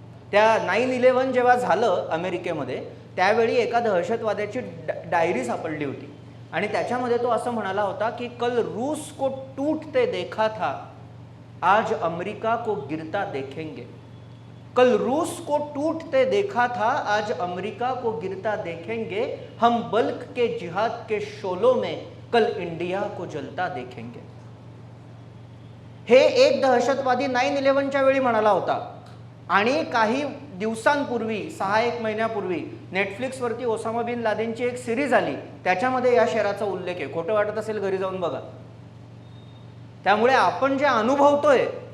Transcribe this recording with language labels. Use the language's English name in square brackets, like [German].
[Marathi] त्या 9/11 जेव्हा झालं अमेरिकेमध्ये, त्यावेळी एका दहशतवाद्याची डायरी सापडली होती आणि त्याच्यामध्ये तो असं म्हणाला होता की [Hindi] कल रूस को टूटते देखा था, आज अमेरिका को गिरता देखेंगे. कल रूस को टूटते देखा था, आज अमेरिका को गिरता देखेंगे. हम बल्क के जिहाद के शोलों में कल इंडिया को जलता देखेंगे. [Marathi] हे एक दहशतवादी 9/11च्या वेळी म्हणाला होता. आणि काही दिवसांपूर्वी, 6-1 महिन्यापूर्वी नेटफ्लिक्सवरती ओसामा बिन लादेनची एक सिरीज आली, त्याच्यामध्ये या शहराचा उल्लेख आहे. खोटं वाटत असेल घरी जाऊन बघा. त्यामुळे आपण जे अनुभवतोय